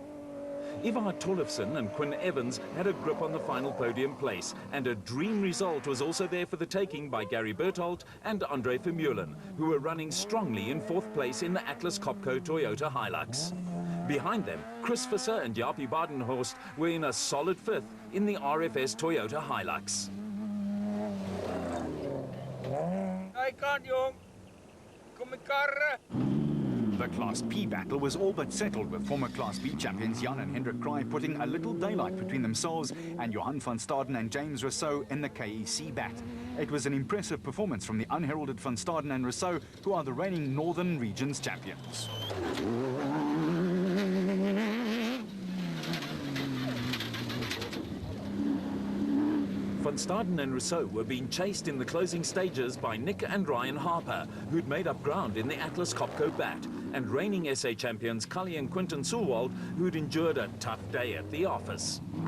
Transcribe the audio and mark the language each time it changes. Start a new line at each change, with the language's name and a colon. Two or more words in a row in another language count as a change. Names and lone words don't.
English: Ivar Tollefson and Quinn Evans had a grip on the final podium place, and a dream result was also there for the taking by Gary Berthold and Andre Vermeulen, who were running strongly in 4th place in the Atlas Copco Toyota Hilux. Behind them, Chris Visser and Jaapie Badenhorst were in a solid 5th in the RFS Toyota Hilux.
Afrikaans: Hy kan jong. Kom my karre.
English: The Class P battle was all but settled, with former Class B champions Jan and Hendrik Kraai putting a little daylight between themselves and Johan van Staden and James Rousseau in the KEC bat. It was an impressive performance from the unheralded van Staden and Rousseau, who are the reigning Northern Regions champions. Van Staden and Rousseau were being chased in the closing stages by Nick and Ryan Harper, who'd made up ground in the Atlas Copco Bat, and reigning SA champions Cully and Quinton Sulwald, who'd endured a tough day at the office.